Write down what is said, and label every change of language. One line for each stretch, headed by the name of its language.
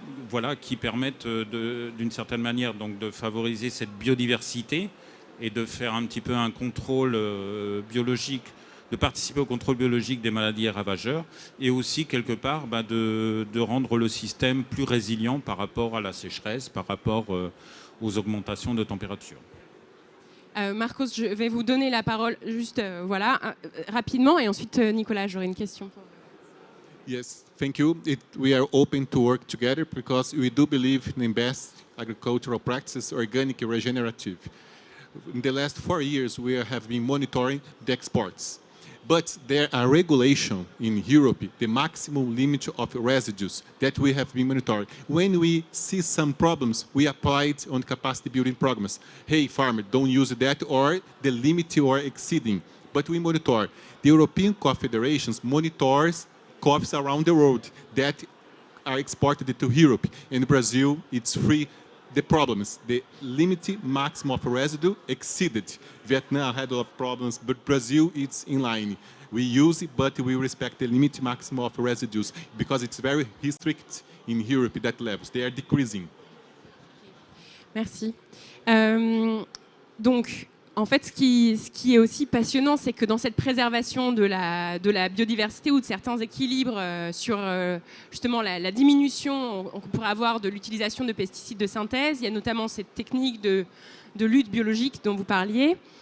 French: voilà, qui permettent d'une certaine manière donc, de favoriser cette biodiversité et de faire un petit peu un contrôle biologique, de participer au contrôle biologique des maladies et ravageurs, et aussi quelque part de rendre le système plus résilient par rapport à la sécheresse, par rapport aux augmentations de température. Marcos, je vais vous donner la parole juste rapidement, et ensuite Nicolas, j'aurai une question.
English: Yes, thank you. We are open to work together because we do believe in best agricultural practices, organic and regenerative. In the last 4 years, we have been monitoring the exports. But there are regulations in Europe, the maximum limit of residues that we have been monitoring. When we see some problems, we apply it on capacity building programs. Hey, farmer, don't use that, or the limit you are exceeding. But we monitor. The European Coffee Federations monitors coffees around the world that are exported to Europe. In Brazil, it's free. The problems, the limit maximum of residue exceeded. Vietnam had a lot of problems, but Brazil, it's in line. We use it, but we respect the limit maximum of residues because it's very strict in Europe, that levels. They are decreasing.
French: Merci. Donc, en fait, ce qui est aussi passionnant, c'est que dans cette préservation de la biodiversité ou de certains équilibres sur justement la diminution qu'on pourrait avoir de l'utilisation de pesticides de synthèse, il y a notamment cette technique de lutte biologique dont vous parliez.